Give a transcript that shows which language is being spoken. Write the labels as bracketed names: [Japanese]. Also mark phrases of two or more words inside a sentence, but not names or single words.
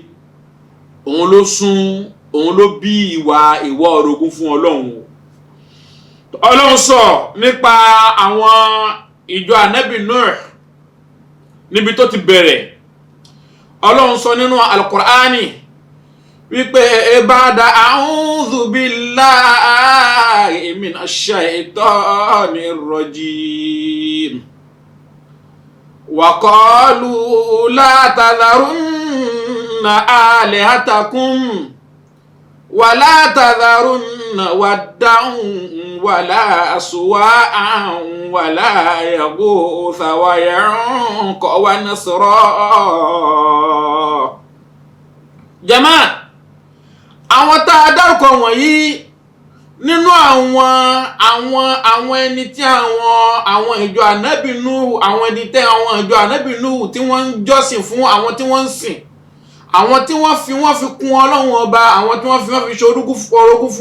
[Yoruba] òun ló bí ìwà orogún fún Ọlọ́run sọ nípa àwọn ìjọ Ànábì Nuh níbi tó ti bẹ̀rẹ̀ Ọlọ́run sọ nínú Al-Qur'ani wípé [Arabic] بعد أعوذ بالله من الشيطان الرجيم وقالوا لا تذرن آلهتكم ولا تذرن ودا ولا سواعا ولا يغوث ويعوق ونسرا. Jama àwọn tá a dárúkọ wọ̀nyí nínú àwọn ẹni tí àwọn ìjọ Ànábì Nuhu àwọn ẹni tẹ́ àwọn ìjọ Ànábì Nuhu tí wọ́n ń jọ́sìn fún àwọn tí wọ́n ń sìn àwọn tí wọ́n fi kún Ọlọ́run ọba àwọn tí wọ́n fi ṣorogún fún